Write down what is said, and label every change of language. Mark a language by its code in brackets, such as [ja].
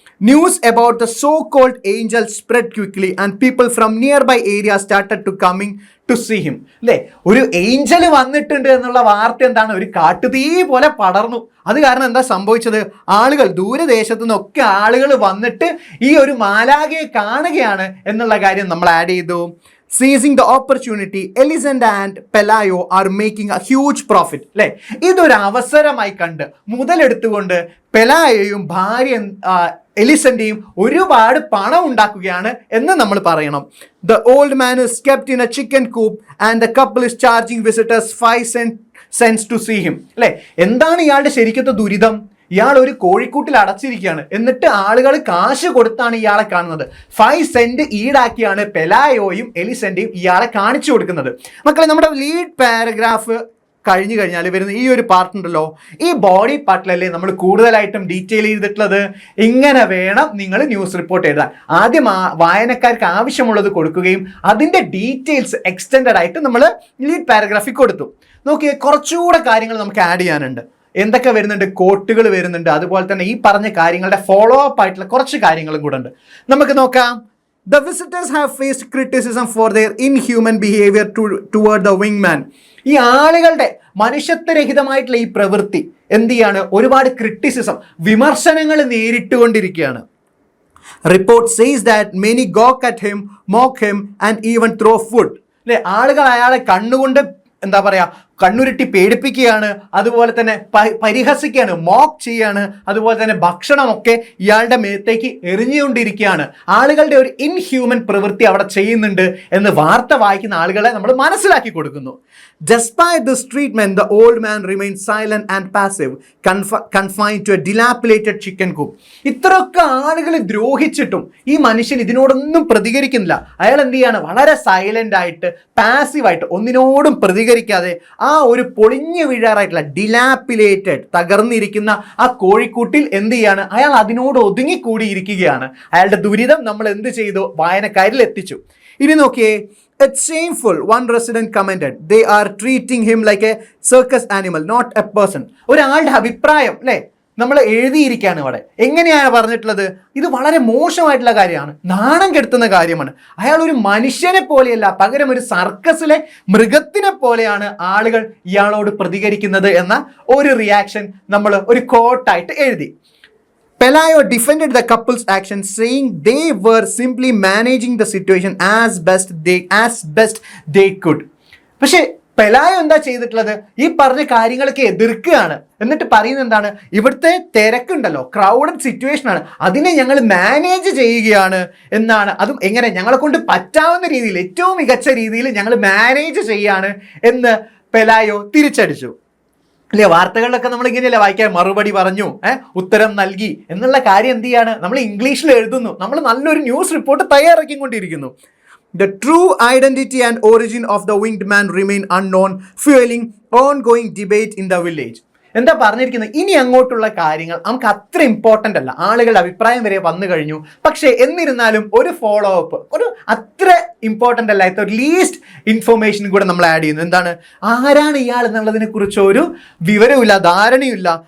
[en] News about the so called angel spread quickly and people from nearby area started to coming to see him. [ml] അല്ലേ, ഒരു Angel വന്നിട്ടുണ്ട് എന്നുള്ള വാർത്ത എന്താണ്, ഒരു കാട്ടുതീ പോലെ പടർന്നു. അത് കാരണം എന്താ സംഭവിച്ചത്, ആളുകൾ ദൂരദേശത്തു നിന്നൊക്കെ ആളുകൾ വന്നിട്ട് ഈ ഒരു മാലാഖയെ കാണുകയാണ് എന്നുള്ള കാര്യം നമ്മൾ ആഡ് ചെയ്തു. [en] Seizing the opportunity, Elisenda and Pelayo are making a huge profit. [ml] അല്ലേ, ഇതൊരു അവസരമായി കണ്ട് മുതലെടുത്തുകൊണ്ട് പെലായോയും ഭാര്യ എലിസന്റെയും ഒരുപാട് പണം ഉണ്ടാക്കുകയാണ് എന്ന് നമ്മൾ പറയണം. [en] The old man is kept in a chicken coop and the couple is charging visitors 5 cents to see him. [ml] അല്ലേ, എന്താണ് ഇയാളുടെ ശരിക്കത്തെ ദുരിതം, ഇയാൾ ഒരു കോഴിക്കൂട്ടിൽ അടച്ചിരിക്കുകയാണ്. എന്നിട്ട് ആളുകൾ കാശ് കൊടുത്താണ് ഇയാളെ കാണുന്നത്. 5 സെന്റ് ഈടാക്കിയാണ് പെലായോയും എലിസന്റെയും ഇയാളെ കാണിച്ചു കൊടുക്കുന്നത്. മക്കളെ, നമ്മുടെ ലീഡ് പാരഗ്രാഫ് കഴിഞ്ഞു കഴിഞ്ഞാൽ വരുന്ന ഈ ഒരു പാർട്ട് ഉണ്ടല്ലോ, ഈ ബോഡി പാർട്ടിലല്ലേ നമ്മൾ കൂടുതലായിട്ടും ഡീറ്റെയിൽ ചെയ്തിട്ടുള്ളത്. ഇങ്ങനെ വേണം നിങ്ങൾ ന്യൂസ് റിപ്പോർട്ട് എഴുതാൻ. ആദ്യം വായനക്കാർക്ക് ആവശ്യമുള്ളത് കൊടുക്കുകയും അതിൻ്റെ ഡീറ്റെയിൽസ് എക്സ്റ്റെൻഡഡ് ആയിട്ട് നമ്മൾ ലീഡ് പാരഗ്രാഫിൽ കൊടുത്തു. നോക്കിയേ, കുറച്ചുകൂടെ കാര്യങ്ങൾ നമുക്ക് ആഡ് ചെയ്യാനുണ്ട്. എന്തൊക്കെ വരുന്നുണ്ട്, കോട്ടുകൾ വരുന്നുണ്ട്, അതുപോലെ തന്നെ ഈ പറഞ്ഞ കാര്യങ്ങളുടെ ഫോളോ അപ്പ് ആയിട്ടുള്ള കുറച്ച് കാര്യങ്ങളും കൂടെ ഉണ്ട്. നമുക്ക് നോക്കാം. [en] The visitors have faced criticism for their inhuman behavior toward the wingman. [ml] ഈ ആളുകളുടെ മനുഷ്യത്വരഹിതമായിട്ടുള്ള ഈ പ്രവൃത്തി, എന്ത് ചെയ്യാണ്, ഒരുപാട് ക്രിറ്റിസിസം, വിമർശനങ്ങൾ നേരിട്ടുകൊണ്ടിരിക്കുകയാണ്. [en] Report says that many gawk at him, mock him and even throw food. [ml] അല്ലെ, ആളുകൾ അയാളെ കണ്ണുകൊണ്ട് എന്താ പറയാ, കണ്ണുരുട്ടി പേടിപ്പിക്കുകയാണ്, അതുപോലെ തന്നെ പരിഹസിക്കുകയാണ്, മോക്ക് ചെയ്യാണ്, അതുപോലെ തന്നെ ഭക്ഷണമൊക്കെ ഇയാളുടെ മേത്തേക്ക് എറിഞ്ഞുകൊണ്ടിരിക്കുകയാണ്. ആളുകളുടെ ഒരു ഇൻഹ്യൂമൻ പ്രവൃത്തി അവിടെ ചെയ്യുന്നുണ്ട് എന്ന് വാർത്ത വായിക്കുന്ന ആളുകളെ നമ്മൾ മനസ്സിലാക്കി കൊടുക്കുന്നു. [en] Despite this treatment, the old man remained silent and passive, confined to a dilapidated chicken coop. [ml] ഇത്രയൊക്കെ ആളുകൾ ദ്രോഹിച്ചിട്ടും ഈ മനുഷ്യൻ ഇതിനോടൊന്നും പ്രതികരിക്കുന്നില്ല. അയാൾ എന്ത് ചെയ്യാണ്, വളരെ സൈലന്റ് ആയിട്ട്, പാസീവായിട്ട്, ഒന്നിനോടും പ്രതികരിക്കാതെ ആ ഒരു പൊളിഞ്ഞു വീഴാറായിട്ടുള്ള ഡിലാപ്പിലേറ്റഡ്, തകർന്നിരിക്കുന്ന ആ കോഴിക്കൂട്ടിൽ എന്ത് ചെയ്യാണ്, അയാൾ അതിനോട് ഒതുങ്ങിക്കൂടിയിരിക്കുകയാണ്. അയാളുടെ ദുരിതം നമ്മൾ എന്ത് ചെയ്തു, വായനക്കാരിൽ എത്തിച്ചു. ഇനി നോക്കിയേ, [en] it's shameful, one resident commented. They are treating him like a circus animal, not a person. [ml] ഒരാളുടെ അഭിപ്രായം അല്ലേ നമ്മൾ എഴുതിയിരിക്കുകയാണ് ഇവിടെ. എങ്ങനെയാണ് പറഞ്ഞിട്ടുള്ളത്, ഇത് വളരെ മോശമായിട്ടുള്ള കാര്യമാണ്, നാണം കെടുത്തുന്ന കാര്യമാണ്. അയാൾ ഒരു മനുഷ്യനെ പോലെയല്ല, പകരം ഒരു സർക്കസിലെ മൃഗത്തിനെ പോലെയാണ് ആളുകൾ ഇയാളോട് പ്രതികരിക്കുന്നത് എന്ന ഒരു റിയാക്ഷൻ നമ്മൾ ഒരു കോട്ടായിട്ട് എഴുതി. [en] Pelayo defended the couple's actions, saying they were simply managing the situation as best they could. [ml] പക്ഷേ പെലായോ എന്താ ചെയ്തിട്ടുള്ളത്, ഈ പറഞ്ഞ കാര്യങ്ങളൊക്കെ എതിർക്കുകയാണ്. എന്നിട്ട് പറയുന്നത് എന്താണ്, ഇവിടുത്തെ തിരക്കുണ്ടല്ലോ, ക്രൗഡഡ് സിറ്റുവേഷൻ ആണ്, അതിനെ ഞങ്ങൾ മാനേജ് ചെയ്യുകയാണ് എന്നാണ്. അതും എങ്ങനെ, ഞങ്ങളെ കൊണ്ട് പറ്റാവുന്ന രീതിയിൽ, ഏറ്റവും മികച്ച രീതിയിൽ ഞങ്ങൾ മാനേജ് ചെയ്യാണ് എന്ന് പെലായോ തിരിച്ചടിച്ചു. അല്ലേ, വാർത്തകളിലൊക്കെ നമ്മൾ ഇങ്ങനെയല്ലേ വായിക്കാൻ, മറുപടി പറഞ്ഞു, ഉത്തരം നൽകി എന്നുള്ള കാര്യം എന്ത് ചെയ്യാണ്, നമ്മൾ ഇംഗ്ലീഷിൽ എഴുതുന്നു, നമ്മൾ നല്ലൊരു news report തയ്യാറാക്കിക്കൊണ്ടിരിക്കുന്നു. [en] The true identity and origin of the winged man remain unknown, fueling ongoing debate in the village. [ml] എന്താ പറഞ്ഞിരിക്കുന്നത്, ഇനി അങ്ങോട്ടുള്ള കാര്യങ്ങൾ നമുക്ക് അത്ര ഇമ്പോർട്ടൻ്റ് അല്ല, ആളുകളുടെ അഭിപ്രായം വരെ വന്നു കഴിഞ്ഞു. പക്ഷേ എന്നിരുന്നാലും ഒരു ഫോളോ അപ്പ്, ഒരു അത്ര ഇമ്പോർട്ടൻ്റ് അല്ലാത്ത ഒരു ലീസ്റ്റ് ഇൻഫോർമേഷൻ കൂടെ നമ്മൾ ആഡ് ചെയ്യുന്നു. എന്താണ്, ആരാണ് ഇയാൾ എന്നുള്ളതിനെ കുറിച്ച് ഒരു വിവരമില്ല, ധാരണയില്ല.